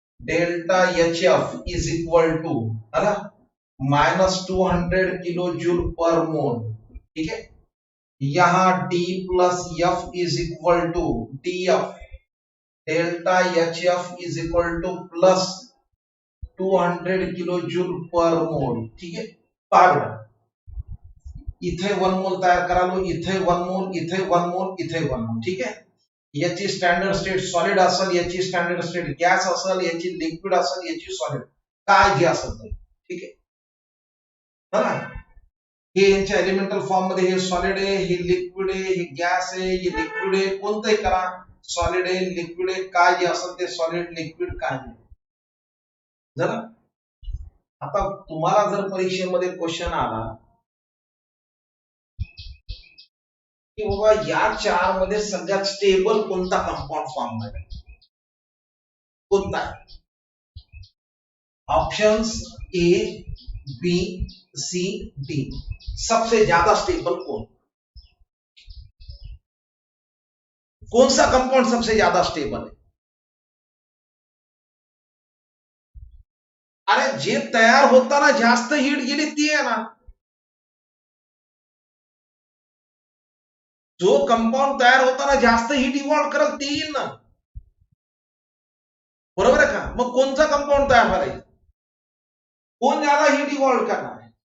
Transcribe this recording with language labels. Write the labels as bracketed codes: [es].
[en] Delta HF is equal to -200 kilojoule per mole. [hi] ठीक है. [en] यहां D plus F is equal to DF. Delta HF is equal to plus 200 kilojoule per mole. [hi] ठीक है. [mr] पहा इथे 1 मोल तयार करालो, इथे 1 मोल, इथे 1 मोल, इथे 1 मोल. ठीक आहे. याची स्टँडर्ड स्टेट सॉलिड असेल, याची स्टँडर्ड स्टेट गॅस असेल, याची लिक्विड असेल, याची सॉलिड, काय जे असेल ते. ठीक आहे. हे यांच्या एलिमेंटल फॉर्म मध्ये हे सॉलिड आहे, हे लिक्विड आहे, हे गॅस आहे, हे लिक्विड आहे. कोणतंही करा, सॉलिड आहे, लिक्विड आहे, काय जे असेल ते सॉलिड, लिक्विड काय आहे. जरा आता तुम्हाला जर परीक्षेमध्ये क्वेश्चन आला की बाबा या 4 मध्ये सगळ्यात स्टेबल कोणता कंपाउंड फॉर्म आहे? कोणता? [en] Options A, B, C, D. [hi] सबसे ज्यादा स्टेबल कौन सा कंपाउंड सबसे ज्यादा स्टेबल है? [mr] अरे जे तयार होताना जास्त हीट गेली ती आहे ना. जो कंपाउंड तयार होताना जास्त हीट इव्हॉल्व करल ते येईल ना. बरोबर आहे का? मग कोणता कंपाउंड तयार करायचं? [hi] कोण ज्यादा [mr] हीट इव्हॉल्व करणार आहे?